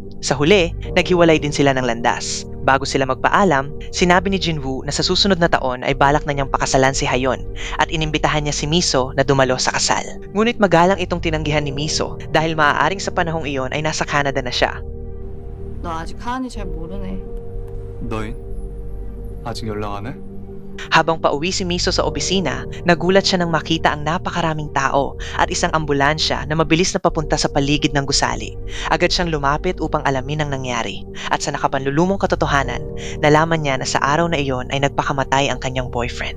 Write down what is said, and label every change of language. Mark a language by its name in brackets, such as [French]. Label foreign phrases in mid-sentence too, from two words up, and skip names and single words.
[Filipino] Sa huli, naghiwalay din sila ng landas. Bago sila magpaalam, sinabi ni Jinwoo na sa susunod na taon ay balak na niyang pakasalan si Hayon at inimbitahan niya si Miso na dumalo sa kasal. Ngunit magalang itong tinanggihan ni Miso dahil maaaring sa panahong iyon ay nasa Canada na siya. [Korean] 너 아직 하은이 잘 모르네. 너인? 아직 연락 안 해? [Filipino] Habang pauwi si Miso sa opisina, nagulat siya nang makita ang napakaraming tao at isang ambulansya na mabilis na papunta sa paligid ng gusali. Agad siyang lumapit upang alamin ang nangyari. At sa nakapanlulumong katotohanan, nalaman niya na sa araw na iyon ay nagpakamatay ang kanyang boyfriend.